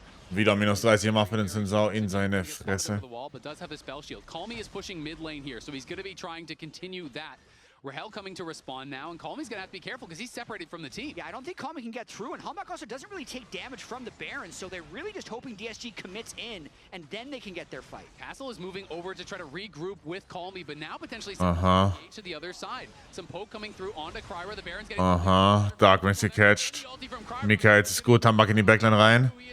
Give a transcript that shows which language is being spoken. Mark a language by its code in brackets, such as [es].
[de] Wieder minus 30 gemacht für den Sensor in seine Fresse. [en] Calmy is pushing mid lane here, so he's going to be trying to continue that. Rahel coming to respond now, and Calmy's going to have to be careful because he's separated from the team. Yeah, I don't think Calmy can get through, and Hambach also doesn't really take damage from the Baron, so they're really just hoping DSG commits in, and then they can get their fight. Castle is moving over to try to regroup with Calmy, but now potentially to the other side. Some poke coming through onto Kryra, the Baron's getting... [de] Darkwings gecatcht. Mika, jetzt ist gut, Hambach in die Backline rein.